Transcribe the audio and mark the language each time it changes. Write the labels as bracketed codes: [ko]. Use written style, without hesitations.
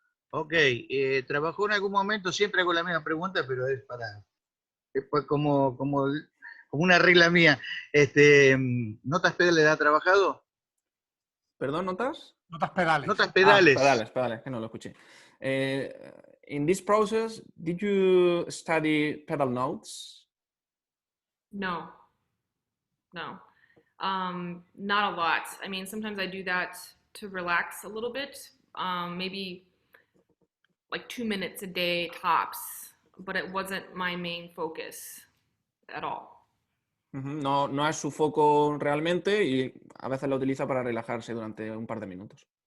[es] Ok, ¿trabajó en algún momento? Siempre hago la misma pregunta, pero es como una regla mía. ¿Notas pedales ha trabajado? ¿Perdón, notas? Notas pedales. Notas pedales. Pedales, que no lo escuché. [en] In this process, did you study pedal notes? No. Not a lot. I mean, sometimes I do that to relax a little bit, maybe like 2 minutes a day tops, but it wasn't my main focus at all. [es] No, no es su foco realmente y a veces lo utiliza para relajarse durante un par de minutos.